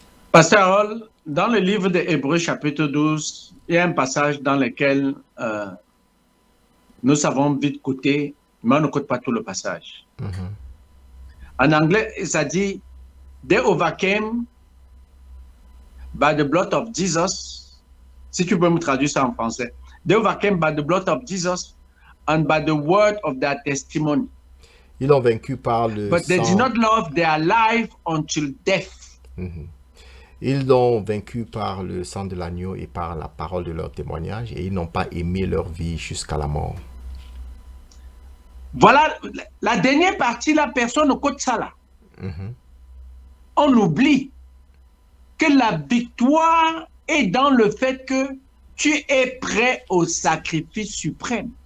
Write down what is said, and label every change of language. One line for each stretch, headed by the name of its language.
French: Pasteur Harold, dans le livre de Hébreux chapitre 12, il y a un passage dans lequel nous savons vite coter, mais on ne cote pas tout le passage. En anglais, ça dit,
English: they overcame by the blood of Jesus.
French: Si tu peux me traduire ça en français.
English: They overcame by the blood of Jesus and by the word of their testimony.
French: Ils ont vaincu par le
English: But they did not love their life until death.
French: Ils l'ont vaincu par le sang de l'agneau et par la parole de leur témoignage, et ils n'ont pas aimé leur vie jusqu'à la mort. Voilà, la dernière partie, la personne ne cote ça là. On oublie que la victoire est dans le fait que tu es prêt au sacrifice suprême.